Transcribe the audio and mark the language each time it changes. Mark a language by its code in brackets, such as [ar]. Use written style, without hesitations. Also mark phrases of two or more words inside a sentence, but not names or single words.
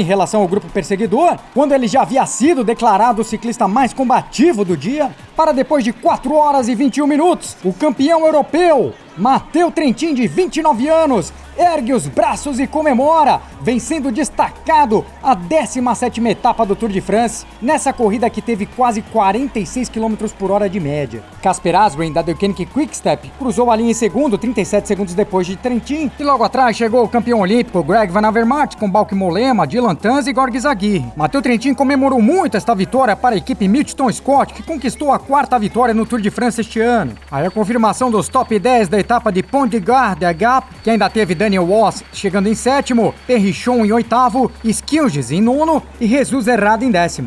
[pt] relação ao grupo perseguidor, quando ele já havia sido declarado o ciclista mais combativo do dia, para depois de 4 horas e 21 minutos, o campeão europeu, Matteo Trentin, de 29 anos, ergue os braços e comemora, vencendo destacado a 17ª etapa do Tour de France, nessa corrida que teve quase 46 km por hora de média. Casper Asgreen, da Deceuninck Quick-Step, cruzou a linha em segundo, 37 segundos depois de Trentin, e logo atrás chegou o campeão olímpico Greg Van Avermaet, com Bauke Mollema, Dylan Teuns e Georges Aguirre. Matteo Trentin comemorou muito esta vitória para a equipe Mitchelton Scott, que conquistou a 4ª vitória no Tour de France este ano. Aí a confirmação dos top 10 da etapa de Pont de Gard de Gap, que ainda teve Daniel Wass chegando em 7º, Perrichon em 8º, Skilges em 9º e Jesus Herrada em 10º.